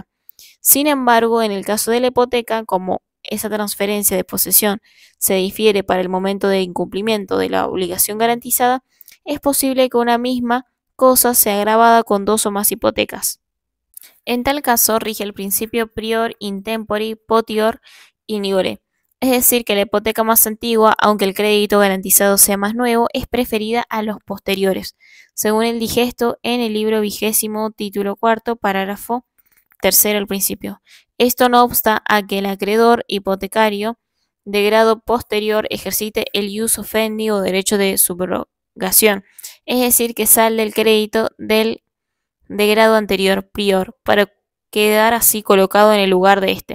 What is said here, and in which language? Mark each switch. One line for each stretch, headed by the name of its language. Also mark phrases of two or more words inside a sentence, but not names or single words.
Spanish: Sin embargo, en el caso de la hipoteca, como esa transferencia de posesión se difiere para el momento de incumplimiento de la obligación garantizada, es posible que una misma cosa sea grabada con 2 o más hipotecas. En tal caso, rige el principio
Latin: prior intempori potior in iure,
Spanish: es decir, que la hipoteca más antigua, aunque el crédito garantizado sea más nuevo, es preferida a los posteriores, según el digesto en el libro 20, título cuarto, parágrafo tercero al principio. Esto no obsta a que el acreedor hipotecario de grado posterior ejercite el
Latin: ius ofendi
Spanish: o derecho de subrogación, es decir, que sale el crédito del de grado anterior, prior, para quedar así colocado en el lugar de éste.